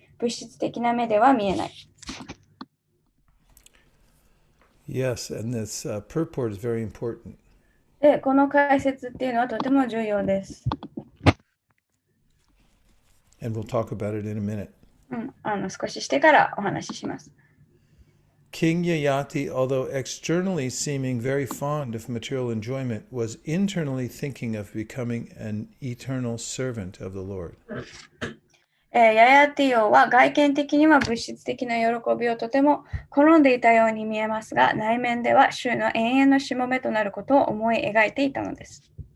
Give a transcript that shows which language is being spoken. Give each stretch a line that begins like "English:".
Japanese: 物質的な目では見えない。
English: Yes, and this purport is very important.
Japanese: で、この解説っていうのはとても重要です。
English: And we'll talk about it in a minute.
Japanese: 少ししてからお話しします。
English: King Yayati, although externally seeming very fond of material enjoyment, was internally thinking of becoming an eternal servant of the Lord.
Japanese: ヤヤティオは外見的には物質的な喜びをとても好んでいたように見えますが、内面では主の永遠のしもべとなることを思い描いていたのです。